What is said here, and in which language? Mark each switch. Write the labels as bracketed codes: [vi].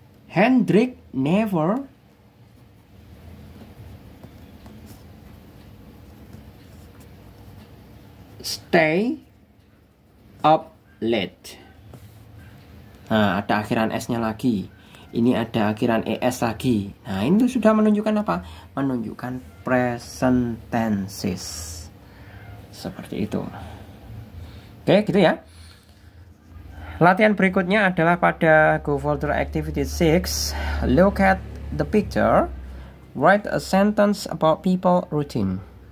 [en] Hendrik never stay up late. [id] Nah, ada akhiran S-nya lagi. Ini ada akhiran ES lagi. Nah, ini sudah menunjukkan apa? Menunjukkan present tenses. Seperti itu. Oke, gitu ya. Latihan berikutnya adalah pada Go Further Activity 6. [en] Look at the picture. Write a sentence about people routine.